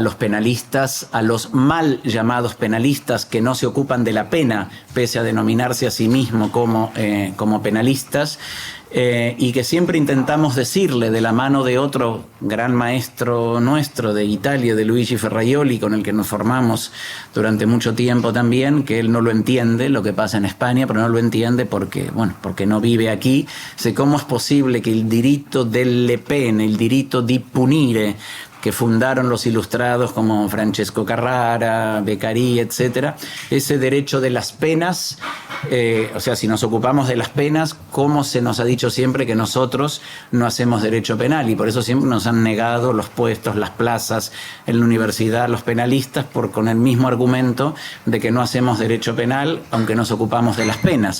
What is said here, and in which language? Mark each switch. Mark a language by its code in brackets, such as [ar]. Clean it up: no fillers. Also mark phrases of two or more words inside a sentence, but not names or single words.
[es] los penalistas, a los mal llamados penalistas que no se ocupan de la pena, pese a denominarse a sí mismos como penalistas, y que siempre intentamos decirle de la mano de otro gran maestro nuestro de Italia, de Luigi Ferraioli, con el que nos formamos durante mucho tiempo también, que él no lo entiende, lo que pasa en España, pero no lo entiende porque no vive aquí. Sé cómo es posible que el [it] diritto delle pene, [es] el [it] diritto di punire, [es] que fundaron los ilustrados como Francesco Carrara, Beccaria, etcétera, ese derecho de las penas, o sea, si nos ocupamos de las penas, ¿cómo se nos ha dicho siempre que nosotros no hacemos derecho penal? Y por eso siempre nos han negado los puestos, las plazas en la universidad, los penalistas, con el mismo argumento de que no hacemos derecho penal, aunque nos ocupamos de las penas.